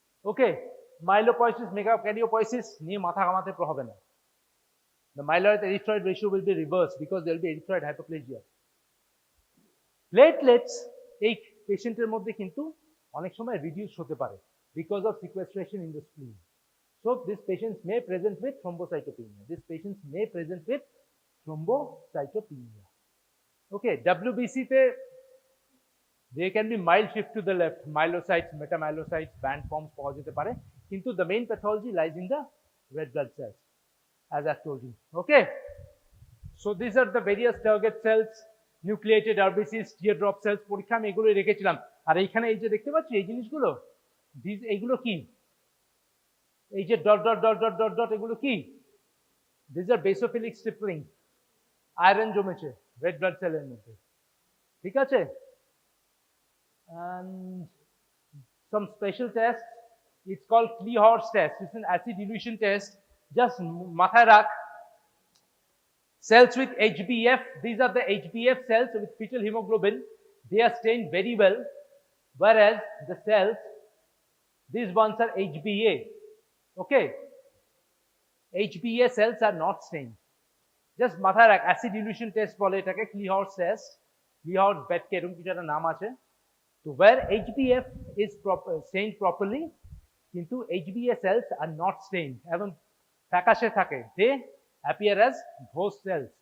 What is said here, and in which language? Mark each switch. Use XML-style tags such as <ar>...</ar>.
<bn>Okay, myelopoiesis, megakaryopoiesis নিয়ে মাথা ঘামাতে হবে না।</bn> <en>The myeloid erythroid ratio will be reversed because there will be erythroid hypoplasia.</en> <bn>Platelets এই পেশেন্টের মধ্যে কিন্তু অনেক সময় রিডিউস হতে পারে</bn> <en>because of sequestration in the spleen. So these patients may present with thrombocytopenia. These patients may present with thrombocytopenia. Okay, WBC তে there can be mild shift to the left, myelocytes, metamyelocytes, band forms</en> <bn>পাওয়া যেতে পারে, কিন্তু</bn> <en>the main pathology lies in the red blood cells, as I've told you. Okay, so these are the various target cells, nucleated RBCs, teardrop cells.</en> <bn>পরীক্ষা আমি এগুলো রেখেছিলাম। আর এইখানে এই যে দেখতে পাচ্ছি এই জিনিসগুলো, এইগুলো কি? এই যে dot dot dot dot dot dot এগুলো কি?</bn> <en>These are basophilic stippling.</en> <bn>Iron জমেছে রেড ব্লাড সেলের মধ্যে, ঠিক আছে?</bn> <en>And some special tests, it's called Kleehorst test. It's an acid dilution test. Just</en> <bn>mathay rakh.</bn> <en>Cells with HbF, these are the HbF cells with fetal hemoglobin. They are stained very well, whereas the cells, these ones are HbA. Okay, HbA cells are not stained.</en> <bn>Just মাথায় রাখ, acid dilution test বলে এটাকে, ক্লিহাউস test, ক্লিহাউস বেটকে এরকম কিছু একটা নাম আছে।</bn> <en>তো where HbF is stained properly, কিন্তু HbA cells are not stained,</en> <bn>এবং ফ্যাকাশে থাকে,</bn> <en>they appear as ghost cells.</en>